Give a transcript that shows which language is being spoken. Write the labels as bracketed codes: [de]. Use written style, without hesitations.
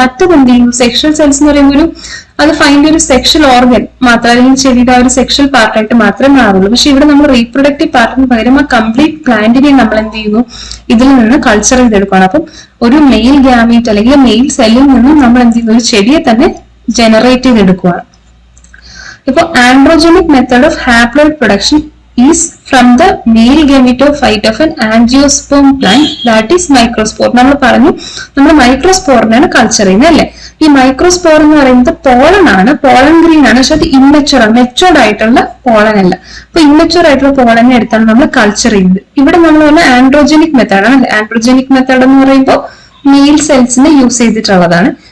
[ml] മറ്റത് എന്ത് ചെയ്യും, സെക്ഷൽ സെൽസ് എന്ന് പറയുമ്പോൾ അത് ഫൈൻഡ് ഒരു സെക്ഷൽ ഓർഗൻ മാത്രം അല്ലെങ്കിൽ ചെടിയുടെ ആ ഒരു സെക്ഷൽ പാർട്ടായിട്ട് മാത്രമേ മാറുള്ളൂ. പക്ഷെ ഇവിടെ നമ്മൾ റീപ്രൊഡക്റ്റീവ് പാർട്ടിന് പകരം ആ കംപ്ലീറ്റ് പ്ലാന്റിനെ നമ്മൾ എന്ത് ചെയ്യുന്നു, ഇതിൽ നിന്ന് കൾച്ചർ ചെയ്തെടുക്കുകയാണ്. അപ്പം ഒരു മെയിൽ ഗ്യാമീറ്റ് അല്ലെങ്കിൽ മെയിൽ സെല്ലിൽ നിന്നും നമ്മൾ എന്ത് ചെയ്യുന്നു, ഒരു ചെടിയെ തന്നെ ജനറേറ്റ് ചെയ്തെടുക്കുകയാണ്. [en] ഇപ്പൊ androgenic method of haploid production is from the male gametophyte of an angiosperm plant that is microspore. [ml] നമ്മൾ പറഞ്ഞു നമ്മൾ മൈക്രോസ്പോറിനാണ് കൾച്ചർ ചെയ്യുന്നത് അല്ലെ. ഈ മൈക്രോസ്പോർ എന്ന് പറയുന്നത് പോളൻ ആണ്, പോളൻ ഗ്രീൻ ആണ്. പക്ഷെ അത് ഇമ്മച്ചുവർ ആണ്, മെച്ചുവർഡ് ആയിട്ടുള്ള പോളൻ അല്ല. അപ്പൊ ഇമ്മച്ചുവർ ആയിട്ടുള്ള പോളനെ എടുത്താണ് നമ്മൾ കൾച്ചർ ചെയ്യുന്നത്. ഇവിടെ നമ്മൾ പറഞ്ഞ ആൻഡ്രോജനിക് മെത്തേഡ് ആണ്. ആൻഡ്രോജനിക് മെത്തേഡ് എന്ന് പറയുമ്പോൾ മെയിൽ സെൽസിനെ യൂസ് ചെയ്തിട്ടുള്ളതാണ്.